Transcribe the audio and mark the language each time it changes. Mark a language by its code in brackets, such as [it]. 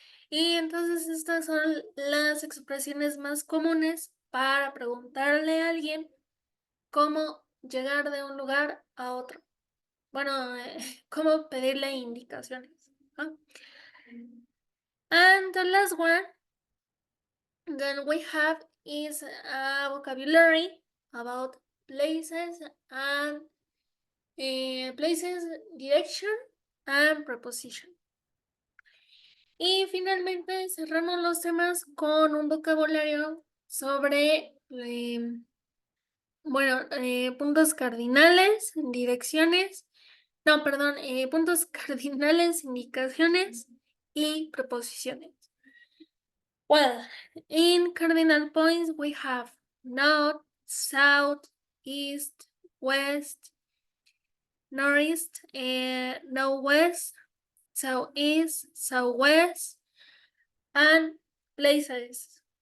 [es] Y entonces estas son las expresiones más comunes para preguntarle a alguien cómo llegar de un lugar a otro. Bueno, cómo pedirle indicaciones, ¿no? [en] And the last one that we have is a vocabulary about places and places, direction and preposition. [es] Y finalmente cerramos los temas con un vocabulario sobre, bueno, puntos cardinales, direcciones, no, perdón, puntos cardinales, indicaciones y preposiciones. [en] Well, in cardinal points we have north, south, east, west, northeast, northwest, southeast, southwest, and places.